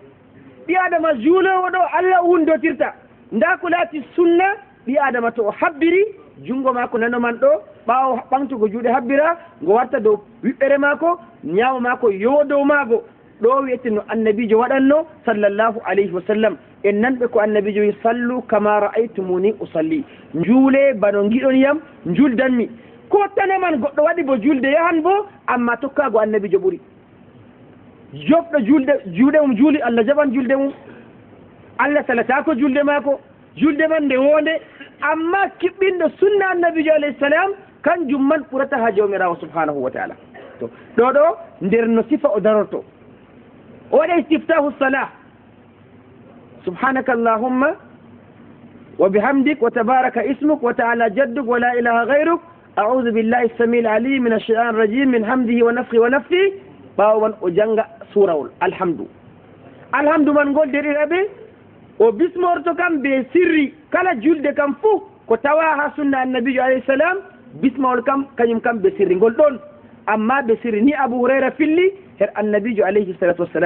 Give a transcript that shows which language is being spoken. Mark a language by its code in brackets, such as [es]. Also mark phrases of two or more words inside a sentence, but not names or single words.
[ff] ɓi adama juulowo ɗo Allah wundotirta, nda ko laati sunna ɓi adama to o habbiri jungo maako nano man ɗo ɓaawo ɓantugo juuɗe habbira ngo warta dow wiɓɓere maako, ñaamo maako yowo dow maago. ɗo wiyete no annabijo waɗanno [ar] صلى الله عليه وسلم. [ff] en nanɓe ko annabijo wi [ar] صلوا كما رأيتموني أصلي, [ff] juule bano giɗon yam juldanmi. ko taneman goɗɗo waɗi bo julde yahan bo amma tokkago annabijo ɓuri. joɓɗo juuɗe mum juuli Allah jaɓan julde mum, Allah salatako julde maako, julde man nde wonde, amma kiɓɓinɗo sunna annabijo [ar] عليه السلام [ff] kanjum man ɓurata ha jawmirawo [ar] سبحانه وتعالى. [ff] to ɗo nder no sifa o darorto o waɗa [ar] استفتاح الصلاة سبحانك اللهم وبحمدك وتبارك اسمك وتعالى جدك ولا إله غيرك أعوذ بالله السميع العليم من الشيطان الرجيم من حمده ونفثه ونفثه. [ff] ɓaawo man o janga surawol alhamdu man ngol derɗiraɓe o bismorto kam be sirri kala julde kam fuu ko tawa ha sunna annabijo [ar] عليه السلام [ff] bismawol kam kañum kam be sirri ngol ɗon, amma be sirri ni Abu Hurayra filli her annabijo [ar] عليه الصلاة والسلام.